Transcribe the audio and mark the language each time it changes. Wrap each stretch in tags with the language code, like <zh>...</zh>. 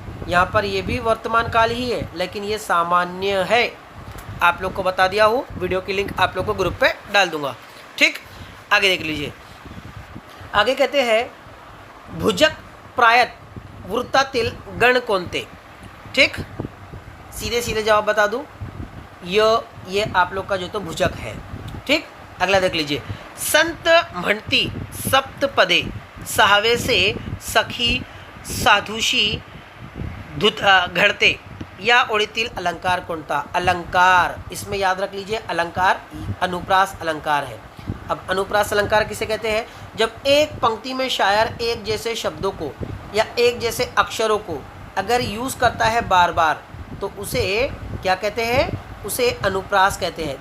<hi>यहाँ पर ये भी वर्तमान काल ही है लेकिन ये सामान्य है, आप लोग को बता दिया हूँ, वीडियो की लिंक आप लोग को ग्रुप पे डाल दूंगा। ठीक, आगे देख लीजिए। आगे कहते हैं</hi> <mr>भुजक प्रायत वृत्तातील गण कोणते।</mr> <hi>ठीक, सीधे सीधे जवाब बता दूँ, ये आप लोग का जो तो भुजक है। ठीक, अगला देख लीजिए।</hi> <mr>संत म्हणती सप्तपदे सहावे से सखी साधुशी घडते, या ओळीतील अलंकार कोणता।</mr> <hi>अलंकार, इसमें याद रख लीजिए अलंकार अनुप्रास अलंकार है। अब अनुप्रास अलंकार किसे कहते हैं, जब एक पंक्ति में शायर एक जैसे शब्दों को या एक जैसे अक्षरों को अगर यूज़ करता है बार बार तो उसे क्या कहते हैं, उसे अनुप्रास कहते हैं।</hi>